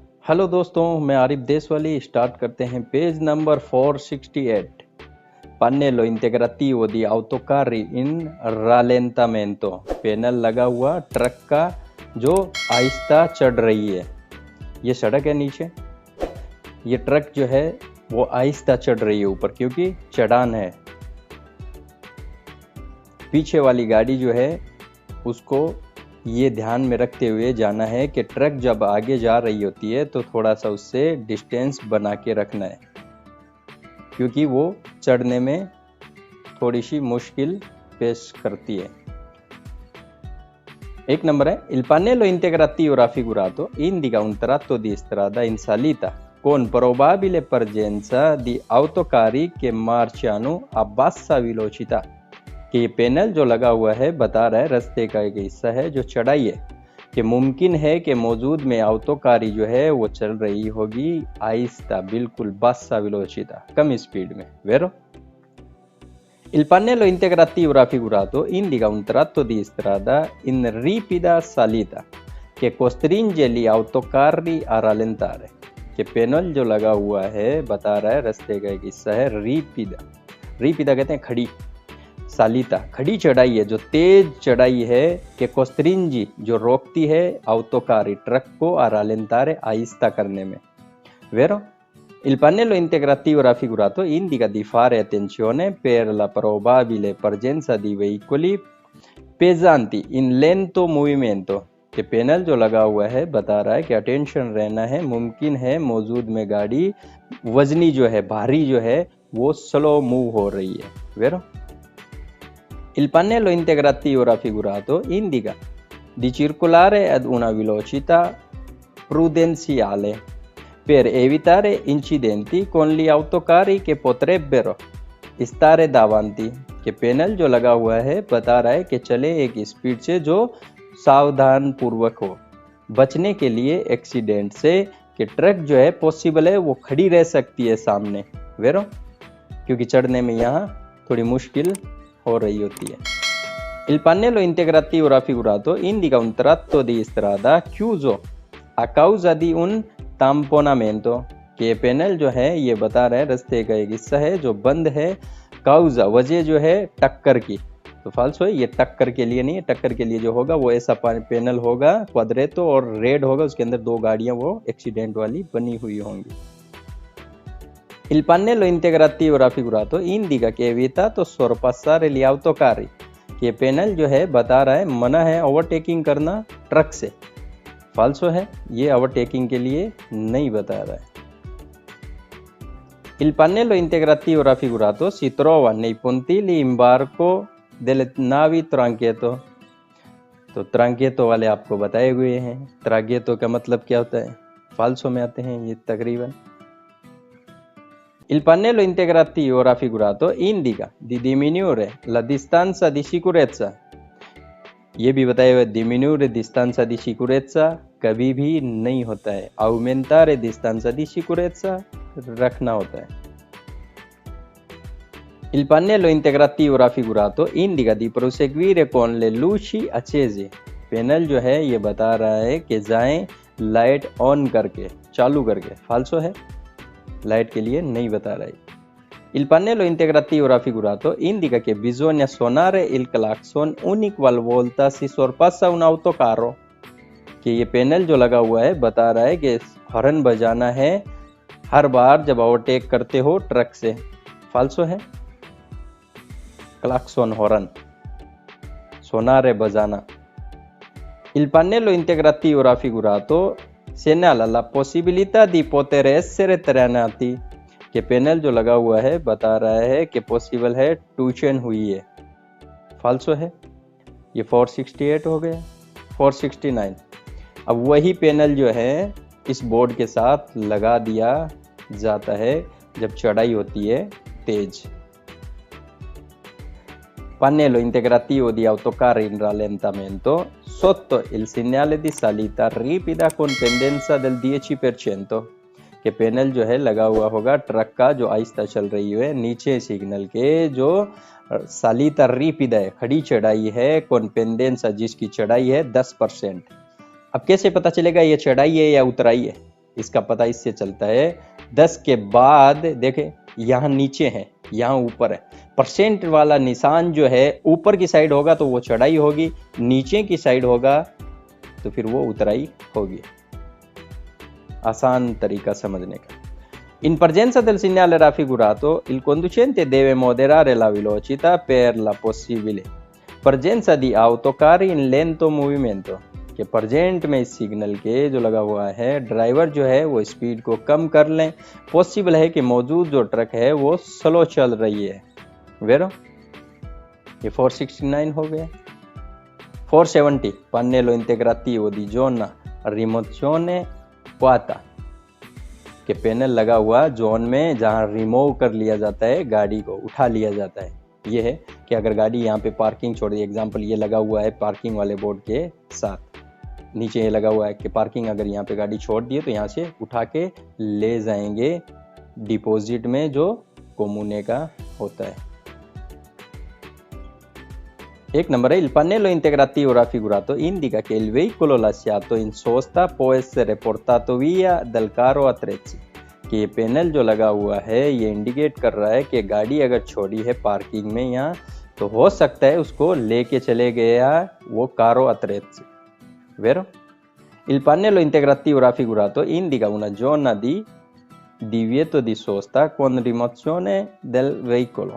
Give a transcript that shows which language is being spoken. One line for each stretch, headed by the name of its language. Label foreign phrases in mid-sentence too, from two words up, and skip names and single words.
Hindi: हेलो दोस्तों, मैं आरिफ देशवाली। स्टार्ट करते हैं
English: page number
Hindi: 468।
Italian: Pannello integrativo di autocarri in rallentamento।
Hindi: पैनल लगा हुआ ट्रक का जो आहिस्ता चढ़ रही है। ये सड़क है नीचे, ये ट्रक जो है वो आहिस्ता चढ़ रही है ऊपर, क्योंकि चढ़ान है। पीछे वाली गाड़ी जो है उसको ये ध्यान में रखते हुए जाना है कि ट्रक जब आगे जा रही होती है तो थोड़ा सा उससे डिस्टेंस बना के रखना है, क्योंकि वो चढ़ने में थोड़ी सी मुश्किल पेश करती है। एक नंबर है
Italian: Il pannello integrativo raffigurato indica un tratto di strada in salita con probabile presenza di autocarri che marciano a bassa velocità।
Hindi: कि ये पैनल जो लगा हुआ है बता रहा है रास्ते का एक हिस्सा है जो चढ़ाई है, कि मुमकिन है कि मौजूद में ऑटोकारी जो है वो चल रही होगी आहिस्ता, बिल्कुल
Italian: bassa velocità,
Hindi: कम स्पीड में।
Italian: वेरो Il pannello integrativo raffigurato indica un tratto di strada in ripida salita che costringe gli autocarri a rallentare।
Hindi: कि पैनल जो लगा हुआ है बता रहा है रास्ते का एक हिस्सा है रिपिदा। रिपिदा कहते हैं खड़ी, सालिता खड़ी चढ़ाई है, जो तेज चढ़ाई है, कि कोस्त्रिंजी जो रोकती है ऑटोकारी ट्रक को रालेंतारे आहिस्ता करने में।
Italian: Vero? Il pannello integrativo raffigurato indica di fare attenzione per la probabile presenza di veicoli pesanti in lento movimento।
Hindi: कि पैनल जो लगा हुआ है बता रहा है कि अटेंशन रहना है, मुमकिन है मौजूद में गाड़ी वजनी जो है, भारी जो है, वो
English: slow move
Hindi: हो रही है।
Italian: Vero? Il pannello integrativo raffigurato indica di circolare ad una velocità prudenziale per evitare incidenti con gli autocarri che potrebbero stare davanti।
Hindi: कि पैनल जो लगा हुआ है बता रहा है कि चले एक स्पीड से जो सावधान पूर्वक हो, बचने के लिए एक्सीडेंट से, कि ट्रक जो है पॉसिबल है वो खड़ी रह सकती है सामने। वेरो, क्योंकि चढ़ने में यहाँ थोड़ी मुश्किल हो रही होती है।
Italian: Il pannello integrativo raffigurato indica un tratto di strada chiuso a causa di un tamponamento।
Hindi: कि ये पैनल जो है ये बता रहा है रास्ते का एक हिस्सा है जो बंद है, काउजा वजह जो है टक्कर की। तो फाल्सो है, ये टक्कर के लिए नहीं है। टक्कर के लिए जो होगा वो ऐसा पैनल होगा क्वाड्रेटो और रेड होगा, उसके अंदर दो गाड़ियां वो एक्सीडेंट वाली बनी हुई होंगी।
Italian: Il pannello integrativo raffigurato indica che è vietato sorpassare gli autocarri।
Hindi: ये पैनल जो है बता रहा है मना है ओवरटेकिंग करना ट्रक से। फाल्सो है, ये ओवरटेकिंग के लिए नहीं बता रहा है।
Italian: Il pannello integrativo raffigurato si trova nei pontili imbarco delle navi tranchetto।
Hindi: तो ट्रांकेतो वाले आपको बताए हुए हैं। ट्रांकेतो का मतलब क्या होता है, फाल्सो में आते हैं ये तकरीबन।
Italian: Il pannello integrativo raffigurato indica di diminuire la distanza di sicurezza।
Hindi: ये भी बताया हुआ
Italian: diminuire distanza di sicurezza
Hindi: कभी भी नहीं होता है,
Italian: aumentare distanza di sicurezza
Hindi: रखना होता है।
Italian: Il pannello integrativo raffigurato indica di proseguire con le luci accese।
Hindi: पैनल जो है ये बता रहा है कि जाएं
English: light on
Hindi: करके, चालू करके। फाल्सो है, लाइट के लिए नहीं बता रहा है।
Italian: Il pannello integrativo raffigurato indica che bisogna suonare il clacson ogni qualvolta si sorpassa un autocarro।
Hindi: कि ये पैनल जो लगा हुआ है बता रहा है कि हॉर्न बजाना है हर बार जब ओवरटेक करते हो ट्रक से। फाल्सो है, क्लाक्सन हॉर्न, सोनारे बजाना।
Italian: Il pannello integrativo raffigurato segnala la possibilità di poter essere trainati।
Hindi: कि पैनल जो लगा हुआ है बता रहा है कि पॉसिबल है ट्यूशन हुई है। फाल्सो है, ये 468 हो गया। 469, अब वही पैनल जो है इस बोर्ड के साथ लगा दिया जाता है जब चढ़ाई होती है तेज।
Italian: Pannello integrativo di autocarri in rallentamento sotto il segnale di salita ripida con pendenza del 10%।
Hindi: कि पैनल जो है लगा हुआ होगा ट्रक का जो आहिस्ता चल रही है नीचे सिग्नल के, जो
Italian: salita ripida
Hindi: है, खड़ी चढ़ाई है,
Italian: con pendenza
Hindi: जिसकी चढ़ाई है 10%। अब कैसे पता चलेगा ये चढ़ाई है या उतराई है? इसका पता इससे चलता है 10 के बाद देखें यहाँ नीचे है, यहाँ ऊपर है। परसेंट वाला निशान जो है ऊपर की साइड होगा तो वो चढ़ाई होगी, नीचे की साइड होगा तो फिर वो उतराई होगी। आसान तरीका समझने का।
Italian: In presenza del segnale raffigurato, il conducente deve moderare la velocità per la possibile presenza di autocarri in lento movimento।
Hindi: कि प्रजेंट में इस सिग्नल के जो लगा हुआ है ड्राइवर जो है वो स्पीड को कम कर लें, पॉसिबल है कि मौजूद जो ट्रक है वो स्लो चल रही है। वेरो ये 469 हो गया। 470
Italian: pannello integrativo di zona rimozione quota
Hindi: के पैनल लगा हुआ जोन में जहां रिमूव कर लिया जाता है, गाड़ी को उठा लिया जाता है। ये है कि अगर गाड़ी यहाँ पे पार्किंग छोड़ दी, एग्जांपल ये लगा हुआ है पार्किंग वाले बोर्ड के साथ, नीचे ये लगा हुआ है कि पार्किंग अगर यहाँ पे गाड़ी छोड़ दी है तो यहाँ से उठा के ले जाएंगे डिपॉजिट में जो कोमूने का होता है। एक नंबर है
Italian: il pannello integrativo raffigurato indica che il veicolo lasciato in sosta può essere portato via dal carro attrezzi।
Hindi: कि ये पैनल जो लगा हुआ है ये इंडिकेट कर रहा है कि गाड़ी अगर छोड़ी है पार्किंग में यहाँ तो हो सकता है उसको लेके चले गया वो
Italian: carro attrezzi. Vero? Il pannello integrativo raffigurato indica una zona di divieto di sosta con rimozione del veicolo।